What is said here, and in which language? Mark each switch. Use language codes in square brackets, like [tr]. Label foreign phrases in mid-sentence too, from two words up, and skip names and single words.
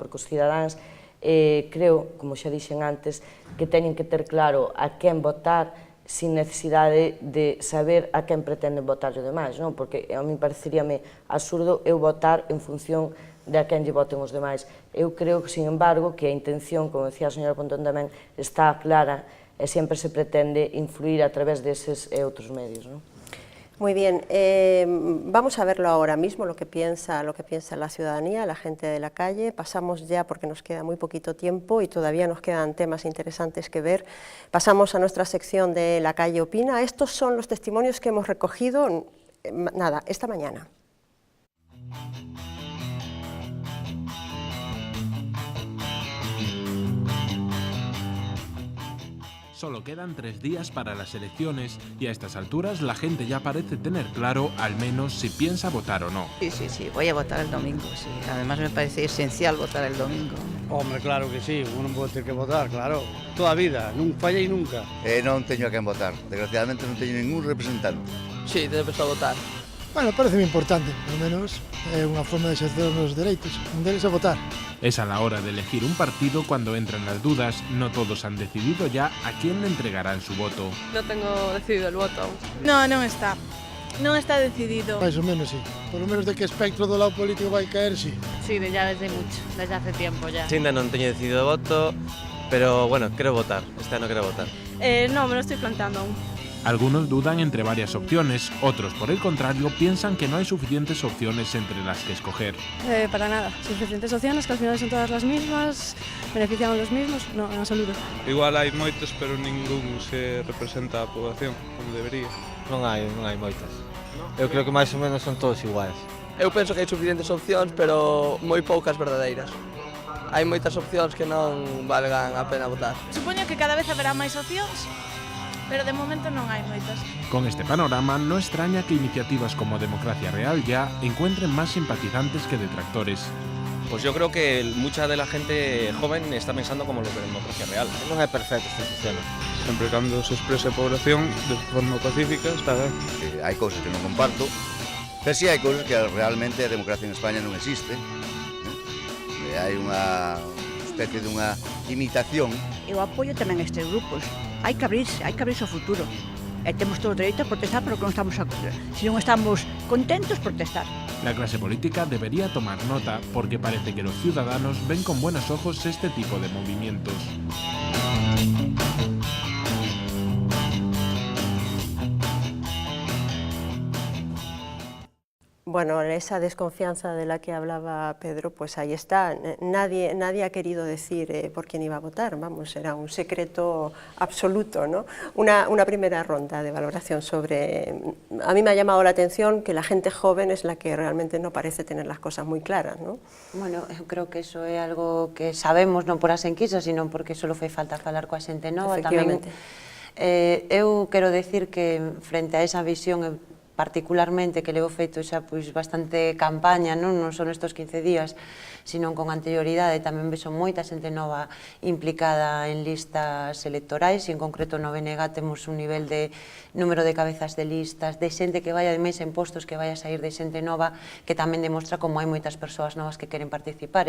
[gl] Porque os cidadáns creo, como xa dixen antes, que teñen que ter claro a quen votar sin necesidade de saber a quen pretenden votar os demais, non? Porque a mí pareceríame absurdo eu votar en función de a quen lle voten os demais. Eu creo, sin embargo, que a intención, como decía a señora Pontón tamén, está clara e sempre se pretende influir a través deses e outros medios, non? [es] Muy bien, vamos a verlo ahora mismo, lo que piensa la ciudadanía, la gente de la calle. Pasamos ya, porque nos queda muy poquito tiempo y todavía nos quedan temas interesantes que ver, pasamos a nuestra sección de La Calle Opina. Estos son los testimonios que hemos recogido, esta mañana. Solo quedan 3 días para las elecciones y a estas alturas la gente ya parece tener claro al menos si piensa votar o no. Sí, voy a votar el domingo, sí. Además me parece esencial votar el domingo. Hombre, claro que sí, uno puede ter que votar, claro. [gl] Toda a vida, non fallei nunca. Non teño a quen votar, desgraciadamente non teño ningún representante. Sí, debes a votar. Bueno, parece moi importante, pelo menos é unha forma de exercer os meus dereitos, un deles é votar. [es] Es a la hora de elegir un partido cuando entran las dudas. No todos han decidido ya a quién le entregarán su voto. No tengo decidido el voto. [gl] No, non está. Non está decidido. Mais ou menos, sí. [es] Por lo menos de que espectro [gl] do lado político vai caer, [es] sí. Sí, ya desde mucho, desde hace tiempo ya. [gl] Sí, non teño decidido o voto, pero bueno, quero votar. Este ano quero votar. [es] No, me lo estoy planteando aún. Algunos dudan entre varias opciones, otros por el contrario piensan que no hay suficientes opciones entre las que escoger. Para nada, suficientes opciones que al final son todas las mismas, benefician a los mismos, no, en absoluto. [gl] Igual hai moitos, pero ningún se representa a poboación como debería. Non hai moitas. Eu creo que máis ou menos son todos iguais. Eu penso que hai suficientes opcións, pero moi poucas verdadeiras. Hai moitas opcións que non valgan a pena votar. Supoño que cada vez haberá máis opcións, pero de momento non hai moitas. [es] Con este panorama, no extraña que iniciativas como Democracia Real ya encuentren más simpatizantes que detractores. Pues yo creo que mucha de la gente joven está pensando como los de Democracia Real. [gl] Non é perfecto este sistema. Sempre cando se expresa a población de forma pacífica, está ben. Hai cousas que non comparto, pero si hai cousas que realmente a democracia en España non existe. Hai unha especie de unha imitación. Eu apoio tamén estes grupos. Hai que abrirse ao futuro. E temos todo o dereito a protestar polo que non estamos si non estamos contentos, protestar. [es] La clase política debería tomar nota porque parece que los ciudadanos ven con buenos ojos este tipo de movimientos. Bueno, esa desconfianza de la que hablaba Pedro, pues ahí está. Nadie ha querido decir por quién iba a votar, vamos, era un secreto absoluto, ¿no? Una primera ronda de valoración sobre... A mí me ha llamado la atención que la gente joven es la que realmente no parece tener las cosas muy claras, ¿no? [gl] Bueno, eu creo que eso é algo que sabemos non por as enquisas, sino porque só fai falta falar coa xente nova. Efectivamente. Eu quero decir que frente a esa visión particularmente que levo feito xa bastante campaña, non son estes 15 días, sino con anterioridade, tamén vexo moita xente nova implicada en listas electorais, e en concreto no BNG temos un nivel de número de cabezas de listas, de xente que vai ademais en postos que vai a sair de xente nova, que tamén demostra como hai moitas persoas novas que queren participar.